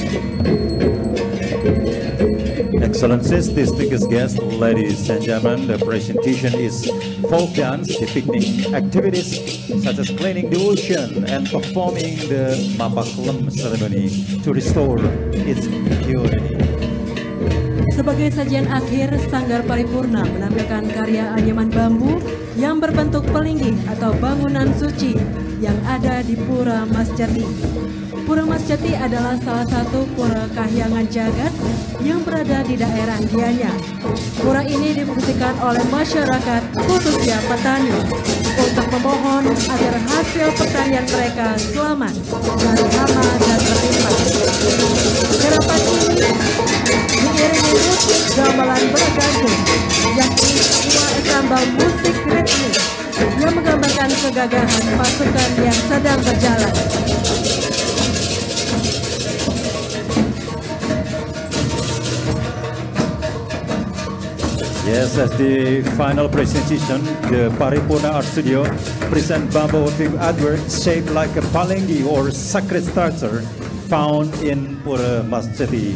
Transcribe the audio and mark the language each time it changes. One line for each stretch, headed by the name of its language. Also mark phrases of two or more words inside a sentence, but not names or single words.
English: Excellencies, distinguished guests, ladies and gentlemen, the presentation is folk dance depicting activities such as cleaning the ocean and performing the Mapakalam ceremony to restore its purity.
Indonesian: Sebagai sajian akhir, Sanggar Paripurna menampilkan karya anyaman bambu yang berbentuk pelinggi atau bangunan suci yang ada di Pura Mas Jati. Pura Mas Jati adalah salah satu pura kahyangan jagat yang berada di daerah Gianyar. Pura ini difungsikan oleh masyarakat, khususnya petani, untuk memohon agar hasil pertanian mereka selamat dari hama dan tertimpa. Gerakan ini diiringi musik gamelan bergantung, yakni sebuah ensemble musik ritmik yang menggambarkan kegagahan pasukan yang sedang berjalan.
English: Yes, as the final presentation, the Paripurna Art Studio present bamboo weaving artwork shaped like a palengi or sacred structure found in Pura Mas Jati.